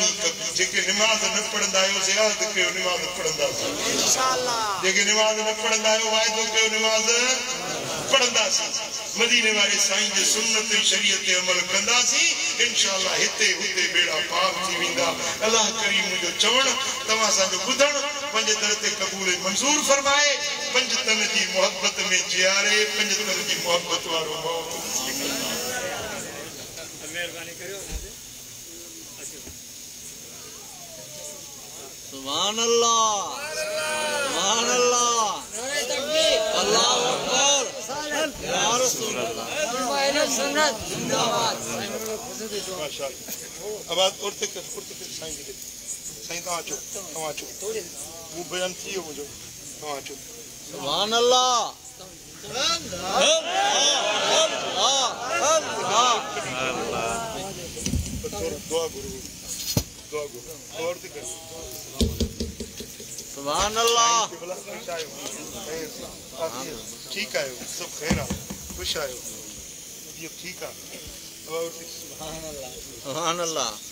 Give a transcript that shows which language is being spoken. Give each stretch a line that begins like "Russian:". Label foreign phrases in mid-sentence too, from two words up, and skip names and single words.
Sindhi: कबी जेके निमाज़ न पढ़ंदा आहियो ज़ियाद कयो निमाज़ पढ़ंदासीं
Arabic: إن شاء الله
Sindhi: जेके निमाज़ न पढ़ंदा आहियो वाइदो कयो निमाज़ पढ़ंदासीं मदीने वाले साईं जे सुन्नत शरीयत ते अमल कंदासीं
Arabic: إن شاء الله
Sindhi: हिते हुते बेड़ा पार थी वेंदा अल्लाह करीम मुंहिंजो चवण तव्हां असांजो ॿुधण पंहिंजे दर ते क़बूल मंज़ूर फरमाए पंज तन जी मोहब्बत में जियारे पंज तन जी मोहब्बत वारो मौत मेहरबानी करियो
Arabic: سبحان الله سبحان الله الله أكبر يا رسول الله
Sindhi: सुन्नत जिंदाबाद
Arabic: ما شاء الله
Sindhi: आवाज उड़ते कर साईं तव्हां अचो वो बयान थी वियो मुंहिंजो तव्हां अचो
Arabic: سبحان الله
Hindi: दुआ गुरु और
Arabic: سبحان الله
Hindi: ठीक है सब खैर है खुश आयो ये ठीक है
Arabic: سبحان الله